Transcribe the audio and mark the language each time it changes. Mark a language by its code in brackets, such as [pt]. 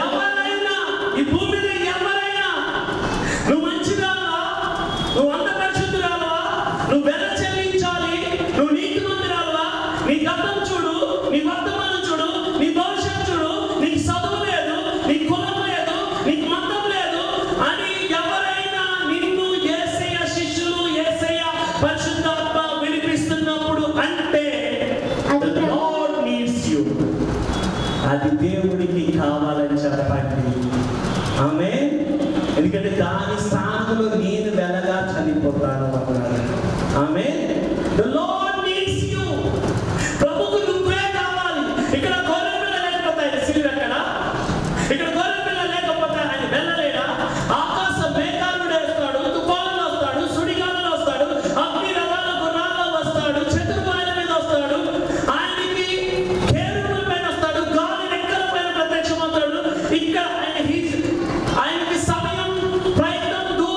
[te] ఎవరైనా, ఈ భూమి మీద ఎవరైనా, నువ్వు మంచిదావా, నువ్వు అంత పరిశుద్ధురావా, నువ్వు వెల చెల్లించాలి, నువ్వు నీతిమంతురావా, నీ గతం చూడు, నీ వర్తమానం చూడు, నీ భవిష్యత్తు చూడు, నీకు చదువు లేదు, నీకు కులం లేదు, నీకు మతం లేదు అని ఎవరైనా నిన్ను యేసయ్య శిష్యులు, యేసయ్య పరిశుద్ధాత్మ వినిపిస్తున్నప్పుడు అంటే [en] the Lord needs you. [te] అది దేవుడికి కావాలని చెప్పండి. ఆమె ఎందుకంటే దాని స్థానంలో నేను వెలగా చనిపోతాను అన్నాడు. [en] ఆమె the Lord needs you. [te] ప్రభుకు నువ్వే కావాలి. ఇక్కడ గొర్రె పిల్ల లేకపోతే ఆయన సిలువ ఎక్కడ? ఇక్కడ గొర్రె పిల్ల లేకపోతే ఆయన వెళ్ళలేడా? ఆకాశ మేఘాలుడు వస్తాడు, తుఫానులు వస్తాడు, సుడిగాలులు వస్తాడు, అగ్ని రథాల గుర్రాల్లో వస్తాడు, చతుర్భుజాల మీద వస్తాడు, ఆయనకి కేరుబుల పైన వస్తాడు, గాలి రెక్కల పైన ప్రత్యక్షమవుతాడు. ఇక్కడ ఆయనకి సమయం, ప్రయత్నం